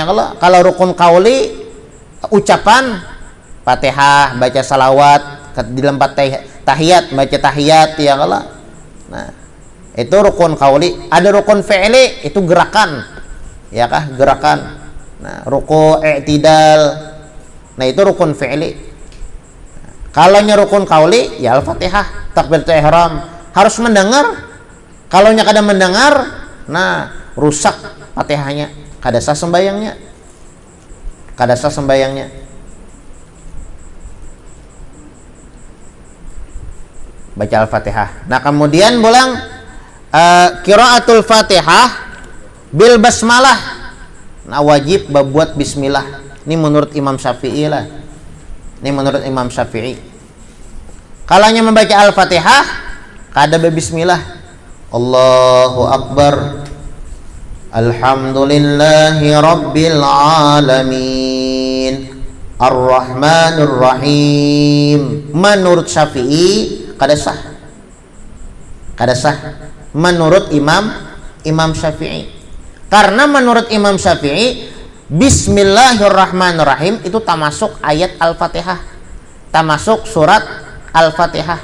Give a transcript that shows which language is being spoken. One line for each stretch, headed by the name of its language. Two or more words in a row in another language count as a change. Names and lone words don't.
Banjar: Kalau rukun qauli ucapan Fatihah, baca salawat di dalam tahiyat, baca tahiyat ya Allah. Nah, itu rukun qauli. Ada rukun fi'li, itu gerakan. Ya kah? Gerakan. Nah, ruku', i'tidal. Nah, itu rukun fi'li. Kalau nya rukun qauli, ya Al-Fatihah,
Arabic: تكبيرة الإحرام,
Banjar: harus mendengar. Kalau nya kada mendengar, nah, rusak Fatihahnya, kada sah sembayangnya. Kada sah sembayangnya. Baca Al-Fatihah. Nah, kemudian pulang
Arabic: قراءة الفاتحة بالبسملة.
Banjar: Nah, wajib berbuat bismillah. Ini menurut Imam Syafi'i lah. Ini menurut Imam Syafi'i. Kalau hanya membaca Al-Fatihah, kada bismillah.
Arabic: الله أكبر. الحمد لله رب العالمين. الرحمن الرحيم.
Banjar: Menurut Syafi'i kada sah. Kada sah menurut Imam Syafi'i. Karena menurut Imam Syafi'i Bismillahirrahmanirrahim itu termasuk ayat Al-Fatihah, termasuk surat Al-Fatihah.